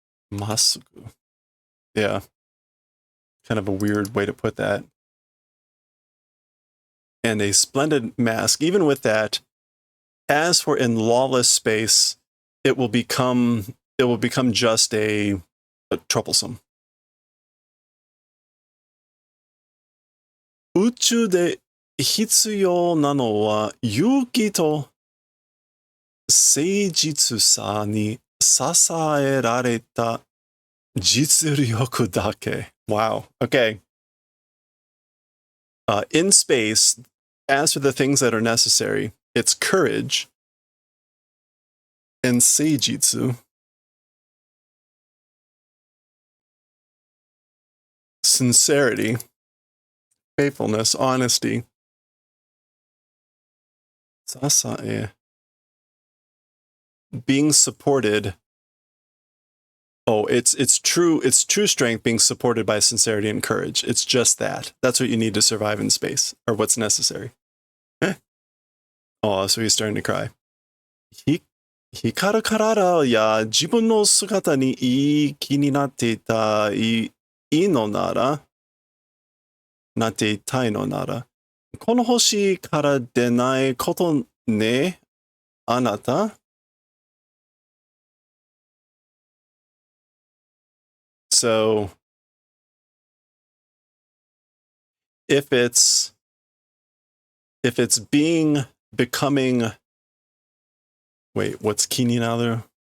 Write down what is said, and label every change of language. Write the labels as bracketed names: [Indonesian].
[English] Mask. Yeah. Kind of a weird way to put that. And a splendid mask. Even with that, as for in lawless space, it will become just a troublesome. [Japanese] 宇宙で必要なのは勇気と誠実さに支えられた実力だけ. [English] Wow. Okay. In space, as for the things that are necessary, it's courage and seijitsu. Sincerity, faithfulness, honesty. [Japanese] Sasae. [English] Being supported. Oh, it's true strength being supported by sincerity and courage. It's just that. That's what you need to survive in space, or what's necessary. Oh, so he's starting to cry. [Japanese] 光る体や自分の姿にいい気になっていたいのなら、なっていたいのなら、この星から出ないことね、あなた。 [English] So, if it's becoming, wait, what's kini now there?